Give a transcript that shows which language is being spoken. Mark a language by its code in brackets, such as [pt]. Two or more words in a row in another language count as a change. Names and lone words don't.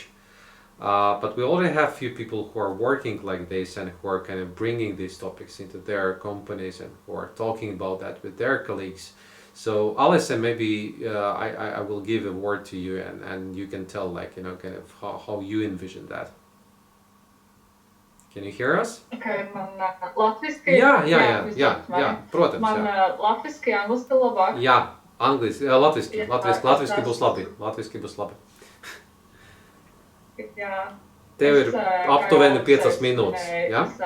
[en] But we already have few people who are working like this and who are kind of bringing these topics into their companies and who are talking about that with their colleagues. So Alise, maybe I will give a word to you, and you can tell, like, you know, kind of how you envision that. Can you hear us? [lv] Okay, man latviski. Jā, protams, man latviski, angliski labāk. Jā, angliski, latviski būs labi. Jā. Tev ir aptuveni 5 minūtes, jā?